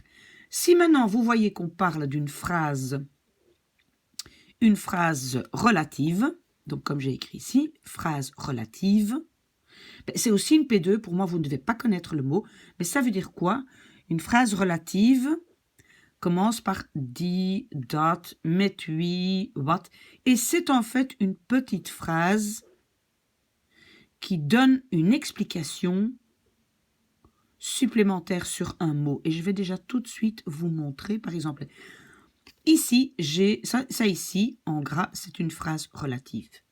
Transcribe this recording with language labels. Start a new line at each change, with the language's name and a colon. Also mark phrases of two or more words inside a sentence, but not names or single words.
French: Si maintenant vous voyez qu'on parle d'une phrase, une phrase relative, donc comme j'ai écrit ici, phrase relative, c'est aussi une P2, pour moi vous ne devez pas connaître le mot, mais ça veut dire quoi? Une phrase relative commence par
Dutch: die, dat, met, wie, wat,
French: et c'est en fait une petite phrase qui donne une explication supplémentaire sur un mot. Et je vais déjà tout de suite vous montrer, par exemple, ici, j'ai ça ici, en gras, c'est une phrase relative.